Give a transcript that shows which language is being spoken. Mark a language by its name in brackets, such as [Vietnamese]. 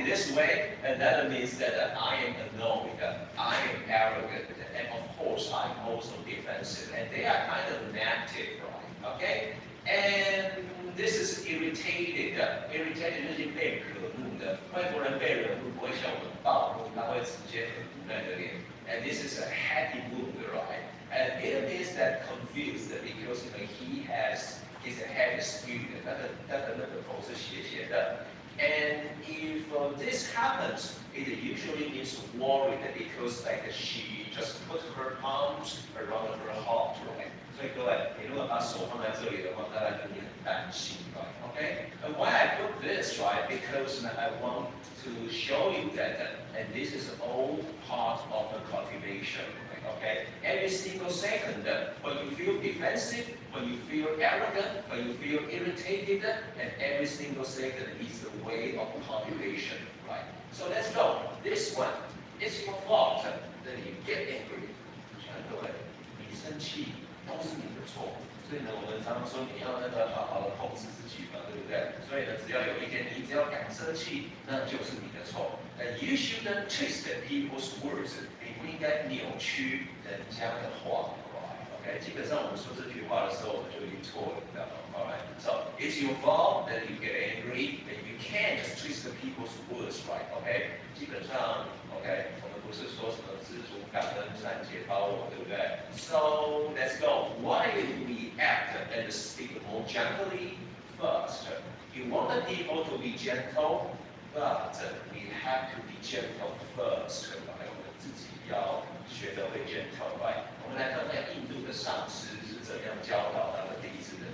[English] it this way, and that means that I am annoyed, I am arrogant, and of course I'm also defensive, and they are kind of negative, right? Okay? And this is irritated. [Chinese] Irritated 就是被惹怒的。外国人被惹怒不会像我们暴怒，他会直接很无奈的脸。 [English] And this is a happy mood, right? And it means that confused because he has his head skewed. [Chinese] 他的那个头是斜斜的。 [English] And if this happens, it usually means worried because like she just put her arms around her heart, right? [Chinese] 所以各位，你如果把手放在这里的话，大概就你很担心， right? [English] Okay? And why I put this, right? Because I want to show you that, and this is all part of the cultivation, okay? Every single second, when you feel defensive, when you feel arrogant, when you feel irritated, and every single second is the way of cultivation, right? So let's go. This one is your fault. Then you get angry. [Chinese] 各位，你生气都是你的错。所以呢，我们常常说你要那个好好的控制自己嘛，对不对？所以呢，只要有一天你只要敢生气，那就是你的错。 [English] You shouldn't twist people's words. [Chinese] 你不应该扭曲人家的话。 [English] OK， [Chinese] 基本上我们说这句话的时候，我们就已经错了，知道吗 [English] ？Alright, so it's your fault that you get angry, and you can't just twist people's words, right? [Chinese] OK， 基本上 OK， 我们不是说什么知足感恩、善解包容，对不对 ？ [English] So let's go. Why do we act and speak more gently first? You want the people to be gentle, but we have to be gentle first. [Chinese] 我们自己要学得会 gentle, right? 我们来看看印度的上师是怎样教导他的弟子的。